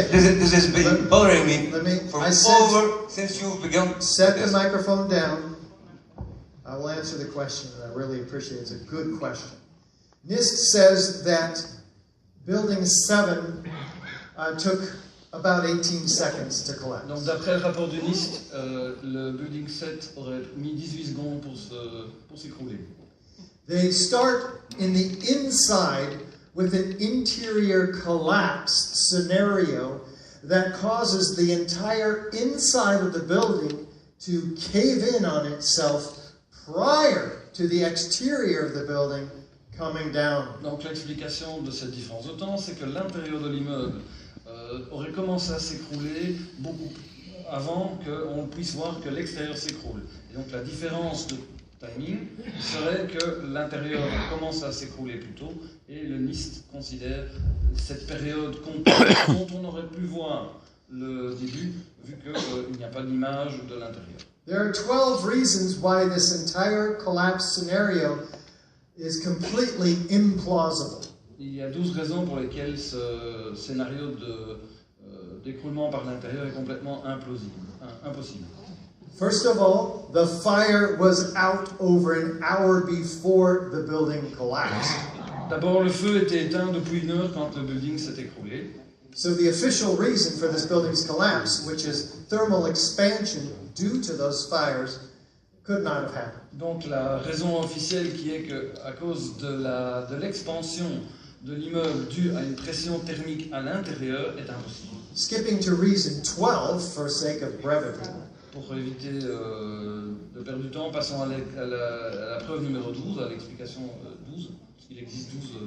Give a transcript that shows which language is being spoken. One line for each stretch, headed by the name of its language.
English: This has been bothering me since you've begun. Set the microphone down. I will answer the question, and I really appreciate it. It's a good question. NIST says that Building 7 took about 18 seconds to collapse.
French: Donc d'après le rapport du NIST, le Building 7 aurait mis 18 secondes pour s'écrouler.
English: They start in the inside with an interior collapse scenario that causes the entire inside of the building to cave in on itself prior to the exterior of the building coming down.
French: Donc l'explication de cette différence de temps, c'est que l'intérieur de l'immeuble aurait commencé à s'écrouler beaucoup avant qu'on puisse voir que l'extérieur s'écroule. Et donc la différence de timing serait que l'intérieur commence à s'écrouler plus tôt et le NIST considère cette période dont on aurait pu voir le début vu qu'il n'y a pas d'image de l'intérieur.
English: There are 12 reasons why this entire collapse scenario is completely implausible.
French: Il y a 12 raisons pour lesquelles ce scénario d'écroulement par l'intérieur est complètement impossible.
English: First of all, the fire was out over an hour before the building collapsed.
French: D'abord, le feu était éteint depuis 1 heure quand le building s'est écroulé.
English: So the official reason for this building's collapse, which is thermal expansion due to those fires, could not have happened.
French: Donc la raison officielle qui est que à cause de l'expansion de l'immeuble due à une pression thermique à l'intérieur est impossible.
English: Skipping to reason 12 for sake of brevity.
French: Pour éviter de perdre du temps, passons à la preuve numéro 12, à l'explication 12, parce qu'il existe 12.